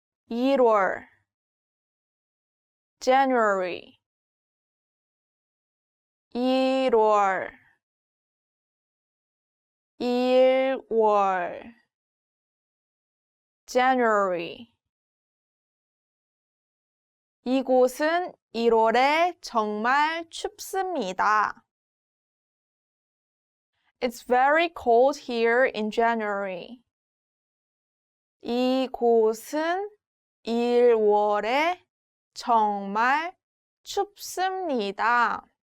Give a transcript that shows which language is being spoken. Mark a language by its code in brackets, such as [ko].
[ko] 1월 January 1월 1월 January 이곳은 1월에 정말 춥습니다. [en] It's very cold here in January. [ko] 이곳은 1월에 정말 춥습니다.